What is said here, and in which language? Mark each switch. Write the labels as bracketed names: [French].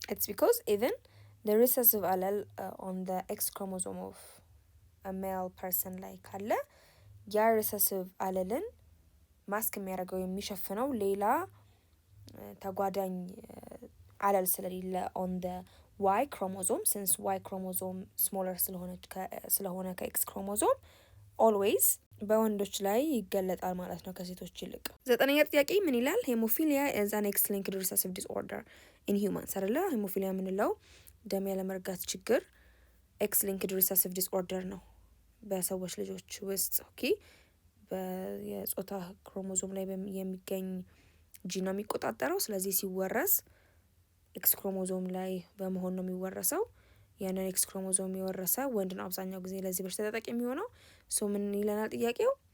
[Amharic] ኢትስ [English] because even the recessive allele on the X chromosome of a male person [Amharic] ላይ ካለ ያ recessive አለልን ማስክ የሚያደርገው የሚሸፍነው ሌላ ተጓዳኝ አለል ስለሌለ [English] on the Y chromosome since Y chromosome smaller [Amharic] ስለሆነ ከኤክስ ክሮሞዞም always በወንዶች ላይ ይገለጣል ማለት ነው ከሴቶች ይልቅ። ዘጠነኛ ጥያቄ ምን ይላል? [English] ሄሞፊሊያ is an X-linked recessive disorder in humans [Amharic] አይደለ? ሄሞፊሊያ የምንለው ደም ያለመርጋት ችግር [English] X-linked recessive disorder [Amharic] ነው በሰዎች ልጆች ውስጥ። ኦኬ የጾታ ክሮሞዞም ላይ የሚገኝ ጂን ነው የሚቆጣጠረው። ስለዚህ ሲወረስ ኤክስ ክሮሞዞም ላይ በመሆን ነው የሚወረሰው። ያንን ኤክስ ክሮሞዞም የወረሰ ወንድ ነው አብዛኛው ጊዜ ለዚህ በሽታ ተጠቂ የሚሆነው። ሶ ምን ይለናል ጥያቄው?